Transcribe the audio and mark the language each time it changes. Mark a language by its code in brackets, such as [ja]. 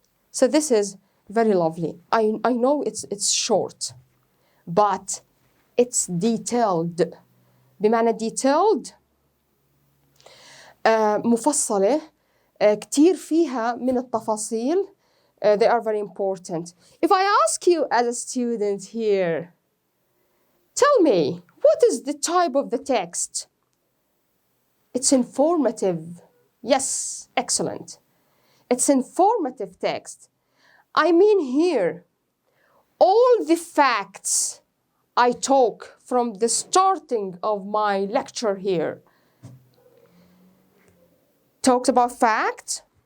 [en] So this is very lovely. I know it's short, but it's detailed. [ar] بمعنى detailed مفصلة، كتير فيها من التفاصيل. [en] They are very important. If I ask you as a student here, tell me, what is the type of the text? It's informative. Yes, excellent. It's informative text. I mean here, all the facts I talk from the starting of my lecture here talks about facts.